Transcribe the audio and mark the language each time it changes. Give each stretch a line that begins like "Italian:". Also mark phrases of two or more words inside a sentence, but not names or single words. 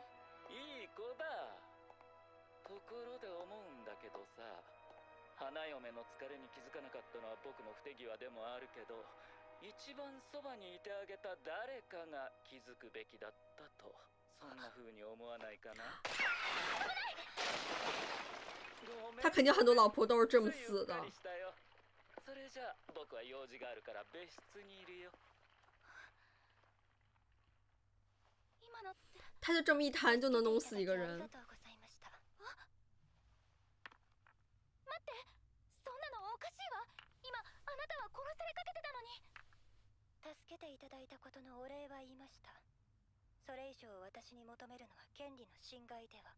Japanese: いい子だ。ところで思うんだけどさ、花嫁の疲れに気づかなかったのは僕の不手際でもあるけど、一番そばにいてあげた誰かが気づくべきだったと、そんな風に思わないかな？
Chinese: 他肯定很多老婆都是这么死的。
Japanese: それじゃ僕は用事があるから別室にいるよ。今のって。
Chinese: 他就这么一弹就能弄死一个人。
Japanese: 待って、そんなのおかしいわ。今あなたは殺されかけてたのに。助けていただいたことのお礼は言いました。それ以上私に求めるのは権利の侵害では。